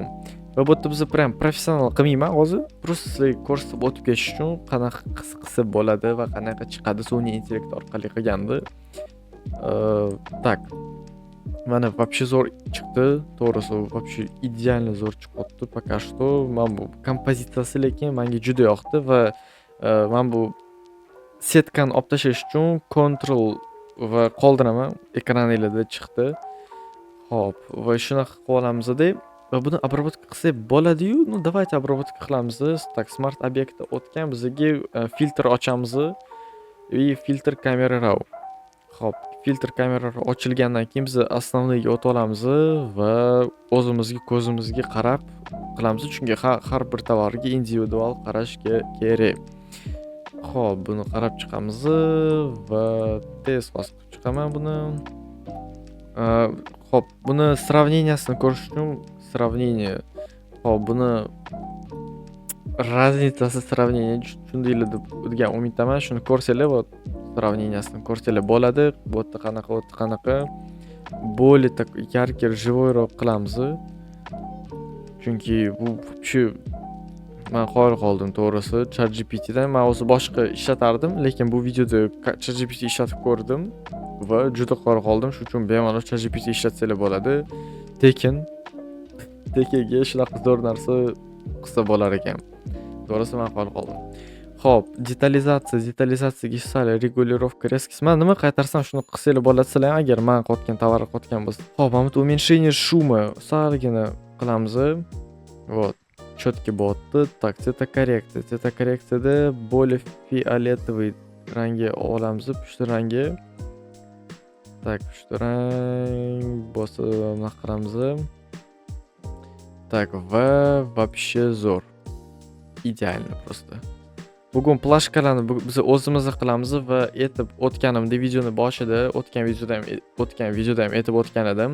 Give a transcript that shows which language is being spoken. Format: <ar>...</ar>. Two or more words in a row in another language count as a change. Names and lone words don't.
<uz>Va bu yerda biz prям professional qilmayman hozir, просто sizlarga ko'rsatib o'tib ketish uchun qanaqa qilsa bo'ladi va qanaqa chiqadi sun'iy intellekt orqali qilganda. Tak. Mana вообще zo'r chiqdi, to'g'risi вообще idealni zo'r chiqyapti. Пока что men bu kompozitsiyasi lekin menga juda yoqdi va men bu setkani olib tashlash uchun Ctrl va qoldiraman, ekraningizda chiqdi. Xo'p, va shunaqa qilib olamiz deb va buni обработка qilsak bo'ladi-yu.</uz> <ru>Ну, давайте обработка qilamiz.</ru> <uz>Tak, smart obyektda o'tgan bizga filtr ochamiz va filtr kamera raw. Xo'p, filtr kamera ochilgandan keyin biz основныйga o'tib olamiz va o'zimizga ko'zimizga qarab qilamiz, chunki har bir tovarga individual qarash kerak. Xo'p, buni qarab chiqamiz va tez bosib chiqaman buni. Xo'p, buni сравнениясini ko'rish uchun сравнение. Xo'p, buni</uz> <ru>разницасы сравнение</ru> <uz>tushundinglar deb degan umiddaman. Shuni ko'rsanglar va сравнениясini ko'rsanglar bo'ladi. Bu yerda qanaqa</uz> <ru>более так яркий,</ru> <uz>живойroq qilamiz. Chunki bu shu men qoyil qoldim to'g'risi ChatGPT dan. Men o'zi boshqa ishlatardim, lekin bu videoda ChatGPT ishlatib ko'rdim va juda qoyil qoldim. Shuning uchun bemalol ChatGPT ishlatsanglar bo'ladi. Tekin tekaga shunaqa zo'r narsa qilsa bo'lar ekan. To'g'risi ma'qul qoldi. Xo'p, detalizatsiyaga sal regulirovka резкость. Men nima qaytarsam shuni qilsanglar bo'ladi sizlar ham agar men qotgan tovar qotgan bo'lsa. Xo'p, mana bu</uz> <ru>уменьшение шума</ru> <uz>salgina qilamiz.</uz> <ru>Вот. Четкий bo'lyapti. Так, цветокоррекция.</ru> <uz>Цветокоррекцияda</uz> <ru>более фиолетовый</ru> <uz>rangga olamiz. Pushti rangi. Так, pushti rang bo'lsa nima qilamiz? Так, va вообще zo'r. Idealni просто. Bugun plashkalarni biz o'zimiz qilamiz va aytib o'tganimda o'tgan videoda ham aytib o'tgan edim.</uz>